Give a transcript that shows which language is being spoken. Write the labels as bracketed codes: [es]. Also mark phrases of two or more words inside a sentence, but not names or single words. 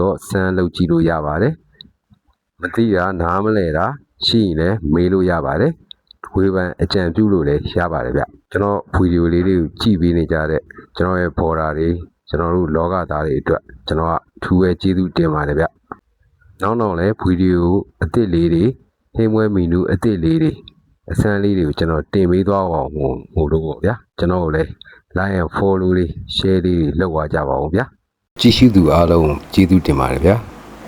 [my] တော့စမ်းလုပ်ကြည့်လို့ရပါတယ်မသိတာနားမလဲတာရှိရင်လည်းမေးလို့ရပါတယ်ဝေဖန်အကြံပြုလို့လည်းရပါတယ်ဗျကျွန်တော်ဗီဒီယိုလေးတွေကိုကြည့်ပေးနေကြတဲ့ကျွန်တော်ရဲ့ဘော်ဒါတွေကျွန်တော်တို့လောကသားတွေအတွက်ကျွန်တော်ကထူးပဲကျေးဇူးတင်ပါတယ်ဗျနောက်လည်းဗီဒီယိုအသစ်လေးတွေဟင်းမွေးမီနူအသစ်လေးတွေ အစမ်းလေးတွေကိုကျွန်တော်တင်ပေးသွားအောင်ဟိုလို့ပေါ့ဗျာကျွန်တော်ကိုလည်း [en] like and follow [my] လေး share လေးလုပ်သွားကြပါဦးဗျာကြည့်ရှုသူအားလုံးကျေးဇူးတင်ပါတယ်ဗျာ